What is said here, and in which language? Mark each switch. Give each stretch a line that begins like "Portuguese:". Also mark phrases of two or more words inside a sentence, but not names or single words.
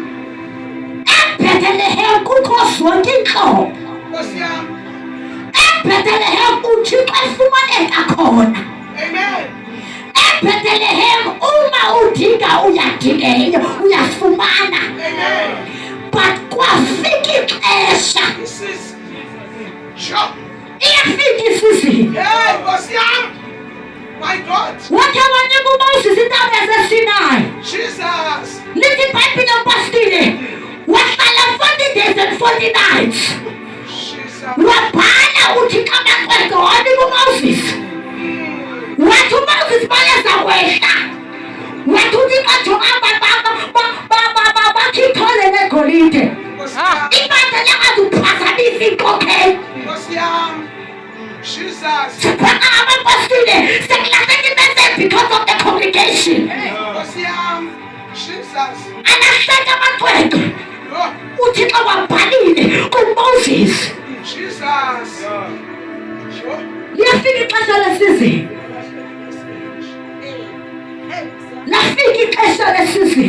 Xhosa: eBethlehem kukho zonke iintlobo.
Zulu: Nkosi yami.
Xhosa: eBethlehem uThixo efumaneka khona. Amen. eBethlehem uma udinga uyafumana. Amen. But kwafika ixesha
English: This is. Sure.
Xhosa: iyafika isizini
Zulu: Hey, Nkosi yami.
English: My God.
Xhosa: wathe wanika uMoses intaba yaseSinayi. Jesus. Lithi iBhayibhile mpostile wahlala
English: 40 days and 40 nights.
Xhosa: Jesus. Wabhala uThixo amaqwego wanika uMoses. Wathi uMoses bayeza kwehla. Wathi uThixo jonga bakhithole negolide.
Zulu: Nkosi yami.
Xhosa: Ibandla lingazuphazamisa inkokheli.
Zulu: Nkosi yami. Jesus.
Xhosa: Sibheka amapostile sekulahleka imessage
English: because of the congregation.
Zulu: Nkosi yami. Jesus.
Xhosa: Alahleka amaqwego. Oh, uThixo wabhalile kuMoses. Jesus. Sure. Liyafika ixesha lesizini. Lafika ixesha lesizini.